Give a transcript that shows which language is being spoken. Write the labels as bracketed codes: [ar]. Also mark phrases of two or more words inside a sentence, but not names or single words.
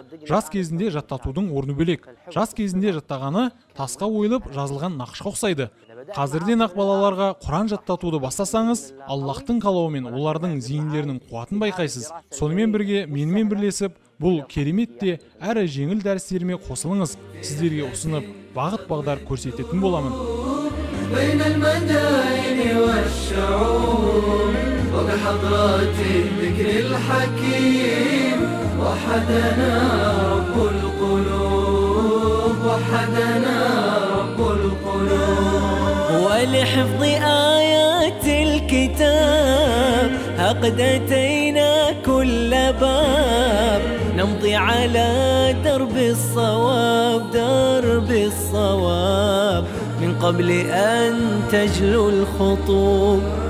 [kk] Жас кезінде жаттатудың орны бөлек. Жас кезінде жаттағаны тасқа ойылып жазылған нақышқа ұқсайды. Қазірден ақ балаларға Құран жаттатуды бастасаңыз, Аллахтың қалауымен олардың зейіндерінің қуатын байқайсыз. Сонымен бірге менімен бірлесіп, бұл керемет те әрі жеңіл дәрістеріме қосылыңыз. Сіздерге ұсынып, бағыт-бағдар көрсететін боламын. [ar] وبحضرات الذكر الحكيم وحدنا رب القلوب وحدنا رب القلوب ولحفظ آيات الكتاب قد أتينا كل باب نمضي على درب الصواب من قبل أن تجلو الخطوب